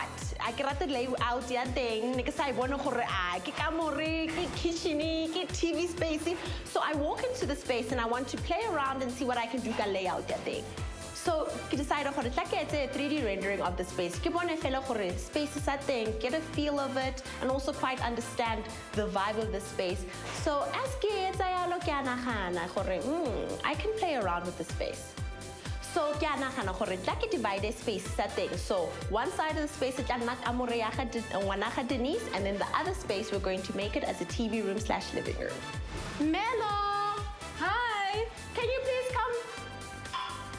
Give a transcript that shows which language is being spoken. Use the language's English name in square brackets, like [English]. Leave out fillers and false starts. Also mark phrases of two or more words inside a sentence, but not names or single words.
[English] I get the layout ya thing because I want to [Tswana] ke kamore, [English] ke kitchen, ke TV space. So I walk into the space and I want to play around and see what I can do ka layout ya thing. So I decided to get a 3D rendering of the space. [Tswana] Ke bone fela gore [English] space is that thing, get a feel of it and also quite understand the vibe of the space. So as [Tswana] ke tsaya ke anagana gore [English] I can play around with the space. [Tswana] So ke anagana gore tla ke divide space sa teng. [English] So one side of the space [Tswana] tla nna kamore ya ga ngwana ga Denise, [English] and then the other space we're going to make it as a TV room / living room. Melo, hi. Can you please come?